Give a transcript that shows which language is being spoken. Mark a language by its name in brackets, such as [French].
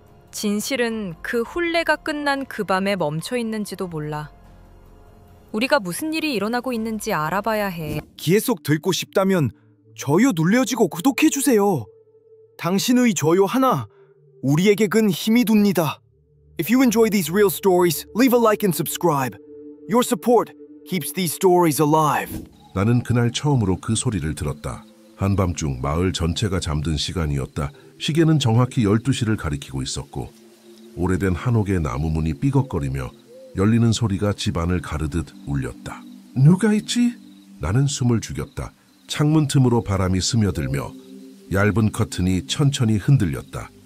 [Korean] 진실은 그 혼례가 끝난 그 밤에 멈춰 있는지도 몰라. 우리가 무슨 일이 일어나고 있는지 알아봐야 해. 계속 듣고 싶다면 좋아요 눌러주고 구독해주세요. 당신의 좋아요 하나 우리에게 큰 힘이 됩니다. [English] If you enjoy these real stories, leave a like and subscribe. Your support keeps these stories alive. [Korean] 나는 그날 처음으로 그 소리를 들었다. 한밤중 마을 전체가 잠든 시간이었다. 시계는 정확히 12시를 가리키고 있었고 오래된 한옥의 나무문이 삐걱거리며 열리는 소리가 집안을 가르듯 울렸다. 누가 있지? 나는 숨을 죽였다. 창문 틈으로 바람이 스며들며 얇은 커튼이 천천히 흔들렸다.